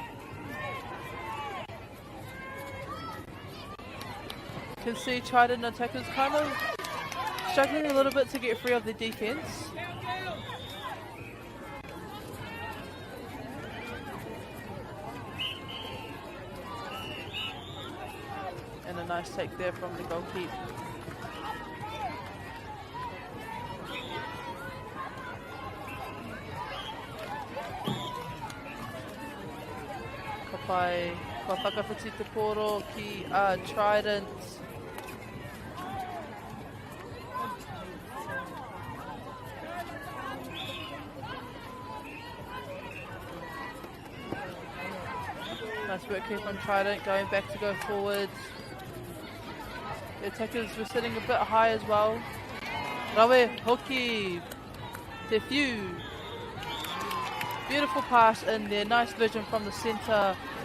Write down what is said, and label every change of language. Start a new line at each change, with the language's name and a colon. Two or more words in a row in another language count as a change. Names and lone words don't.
English: You can see Trident attackers kind of struggling a little bit to get free of the defense. And a nice take there from the goalkeeper.
Māori: Pai ka whakawhiti te poro ki Trident.
English: Nice work here from Trident, going back to go forward. The attackers were sitting a bit high as well.
Māori: Rawe hoki te few.
English: Beautiful pass in there, nice vision from the centre.